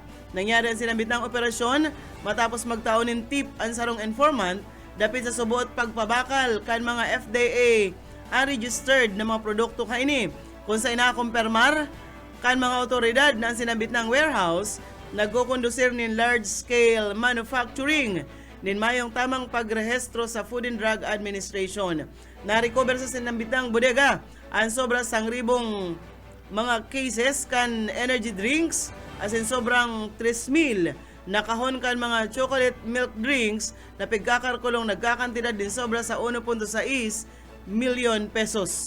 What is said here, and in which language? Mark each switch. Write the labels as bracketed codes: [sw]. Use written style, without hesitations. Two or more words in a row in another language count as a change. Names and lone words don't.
[bik] Nangyari ang sinambitang operasyon matapos magtaonin tip ang sarong informant dapit sa subuot pagpabakal kan mga FDA unregistered na mga produkto kaini. Kung sa inakumpirmar kan mga otoridad na ang sinambit ng warehouse nagkukondusir nin [en] large-scale manufacturing [bik] nin mayong tamang pagrehistro sa Food and Drug Administration. Na-recover sa sinambitang bodega ang sobra sang ribong mga cases kan [en] energy drinks [bik] asin sobrang 3,000 na kahon kan mga [en] chocolate milk drinks [bik] na pigkakarkulong nagkakantidad din sobra sa 1.6 milyon pesos.